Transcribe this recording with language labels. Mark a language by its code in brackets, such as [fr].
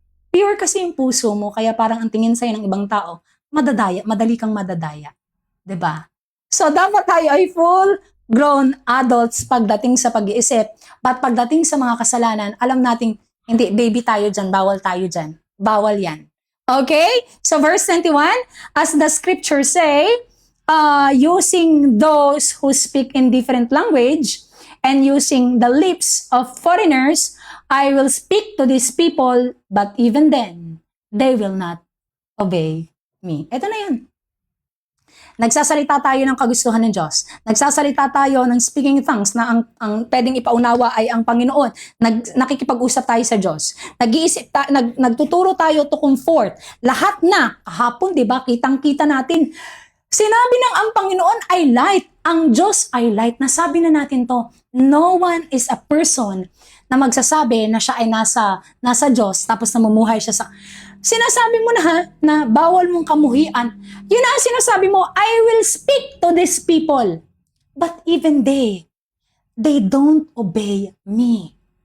[tl] Pure kasi yung puso mo, kaya parang ang tingin sa'yo ng ibang tao, madali kang madadaya. 'Di ba? So, dapat tayo ay full-grown adults pagdating sa pag-iisip. But pagdating sa mga kasalanan, alam nating, hindi, baby tayo dyan, bawal tayo dyan. Bawal yan. Okay? [en] So, verse 21, as the scriptures say, using those who speak in different language and using the lips of foreigners, I will speak to these people, but even then, they will not obey me. [tl] Ito na yan. Nagsasalita tayo ng kagustuhan ng Diyos. Nagsasalita tayo ng speaking tongues na ang pwedeng ipaunawa ay ang Panginoon. Nakikipag-usap tayo sa Diyos. Nagtuturo tayo to comfort. Lahat na, kahapon, di ba, kitang-kita natin. Sinabi ng ang Panginoon ay light. Ang Diyos ay light. Nasabi na natin to. [en] No one is a person [tl] na magsasabi na siya ay nasa Diyos tapos namumuhay siya sa... Sinasabi mo na ha, na bawal mong kamuhian. Yun ang sinasabi mo, [en] I will speak to these people. But even they don't obey me.